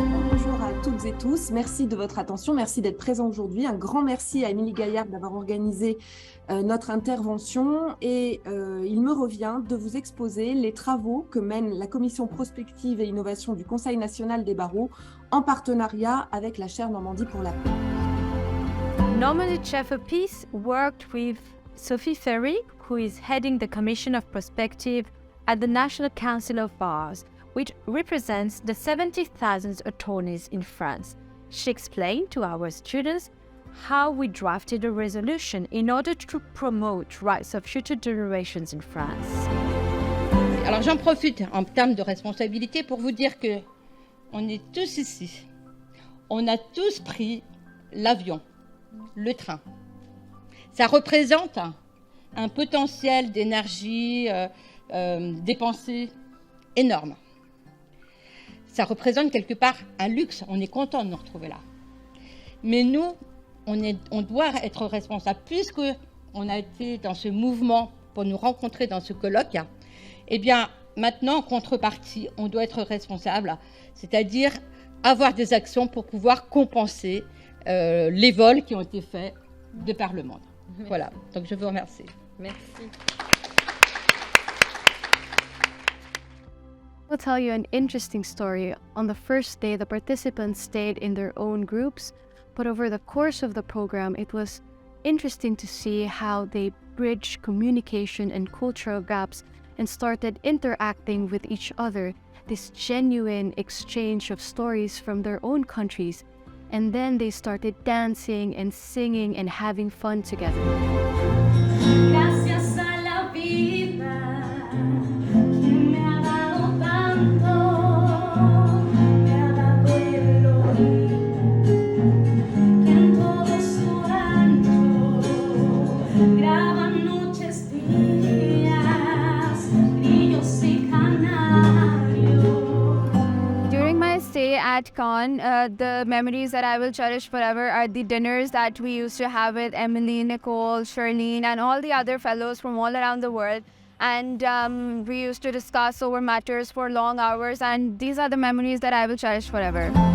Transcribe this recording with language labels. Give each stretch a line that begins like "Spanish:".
French: Bonjour à toutes et tous, merci de votre attention, merci d'être présents aujourd'hui. Un grand merci à Émilie Gaillard d'avoir organisé notre intervention et il me revient de vous exposer les travaux que mène la Commission Prospective et Innovation du Conseil national des barreaux en partenariat avec la chaire Normandie pour la paix.
English: Normandy Chair for Peace worked with Sophie Ferry, who is heading the Commission of Prospective at the National Council of Bars, which represents the 70,000 attorneys in France. She explained to our students how we drafted a resolution in order to promote rights of future generations in France.
French: Alors j'en profite en termes de responsabilité pour vous dire que on est tous ici. On a tous pris l'avion, le train. Ça représente un potentiel d'énergie dépensé énorme. Ça représente quelque part un luxe. On est content de nous retrouver là. Mais nous, on doit être responsable. Puisqu'on a été dans ce mouvement pour nous rencontrer dans ce colloque, eh bien, maintenant, en contrepartie, on doit être responsable. C'est-à-dire avoir des actions pour pouvoir compenser les vols qui ont été faits de par le monde. Merci. Voilà, donc je vous remercie. Merci.
English: I'll tell you an interesting story. On the first day, the participants stayed in their own groups, but over the course of the program, it was interesting to see how they bridged communication and cultural gaps and started interacting with each other, this genuine exchange of stories from their own countries. And then they started dancing and singing and having fun together.
Spanish: Gracias a la vida que me ha dado tanto, me ha dado el oído, que en todo su ancho graba noches, días, grillos y canarios.
English: During my stay at Cannes, the memories that I will cherish forever are the dinners that we used to have with Emily, Nicole, Charlene, and all the other fellows from all around the world. And we used to discuss over matters for long hours, and these are the memories that I will cherish forever.